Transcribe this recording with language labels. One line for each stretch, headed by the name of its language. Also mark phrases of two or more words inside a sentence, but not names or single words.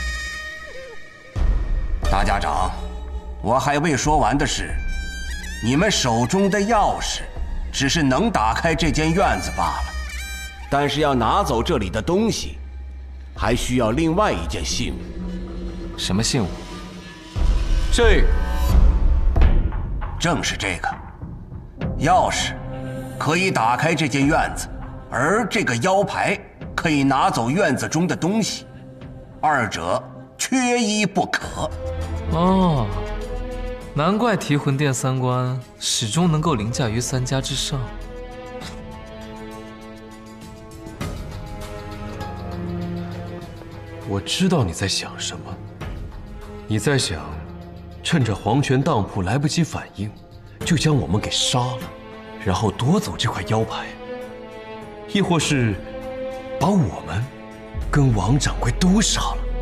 Chinese: 大家長，我還未說完的是，你們手中的鑰匙只是能打開這間院子罷了，但是要拿走這裡的東西，還需要另外一件信物。什麼信物？這個，正是这个。钥匙可以打開這間院子，而這個腰牌可以拿走院子中的東西，二者缺一不可。哦，難怪提魂殿三關始終能夠凌駕於三家之上。我知道你在想什麼，你在想，趁着黃泉當鋪來不及反應，就將我們給殺了，然後奪走這塊腰牌，亦或是把我們跟王掌櫃都殺了。